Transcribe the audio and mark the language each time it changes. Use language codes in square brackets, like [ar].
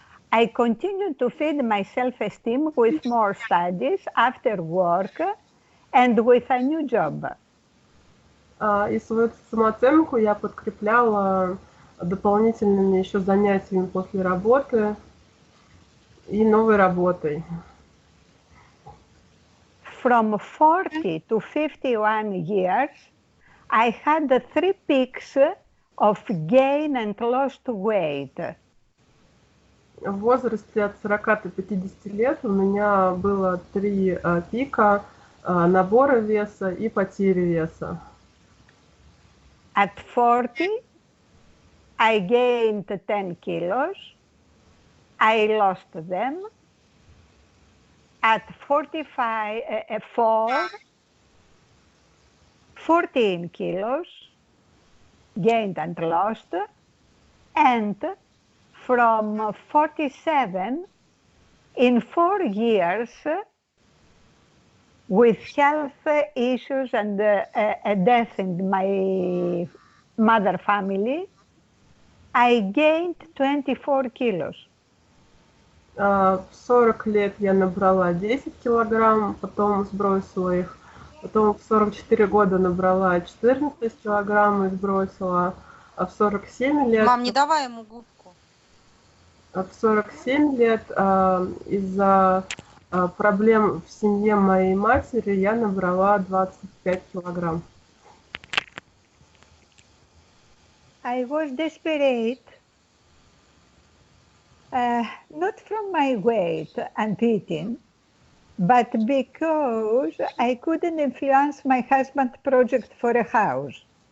[en] I continued to feed my self-esteem with more studies after work and with a new job. [ru] И свою самооценку я подкрепляла дополнительными еще занятиями после работы и новой работой. [en] From 40 to 51 years, I had 3 peaks of gain and lost weight. [ru] В возрасте от 40 до 50 лет у меня было 3 пика набора веса и потери веса. [en] At 40, I gained 10 kilos. I lost them. At 44, 14 kilos, gained and lost. And from 47, in 4 years, with health issues and a death in my mother family, I gained 24 kilos. [ru] В 40 лет я набрала 10 килограмм, потом сбросила их. Потом в 44 года набрала 14 килограмм и сбросила. А в 47 лет... Мам, не давай ему губку. В 47 лет из-за проблем в семье моей матери я набрала 25 килограмм. [en] I was desperate, not from my weight and eating, but because I couldn't influence my husband's project for a house.